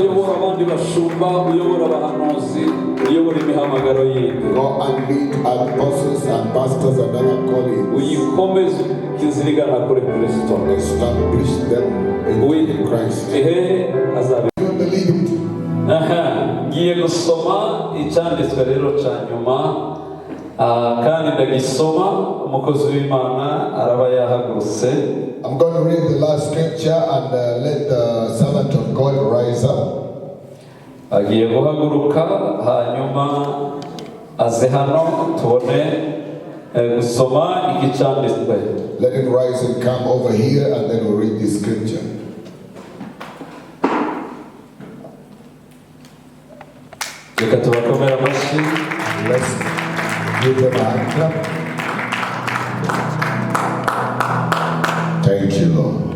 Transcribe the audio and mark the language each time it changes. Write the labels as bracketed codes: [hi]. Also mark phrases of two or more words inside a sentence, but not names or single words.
[en] Go and lead apostles and pastors and other colleagues. Establish them in Christ. You believe it? [rw] Ngiye gusoma icyanditswe rero cya nyuma kandi ndagisoma umukozi w'Imana araba yahagurutse. [en] I'm going to read the last scripture and let the servant of God rise up. [rw] Agiye guhaguruka hanyuma aze hano tubone gusoma icyanditswe. [en] Let him rise and come over here and then we'll read the scripture. Let's give them a hand clap. Thank you, Lord.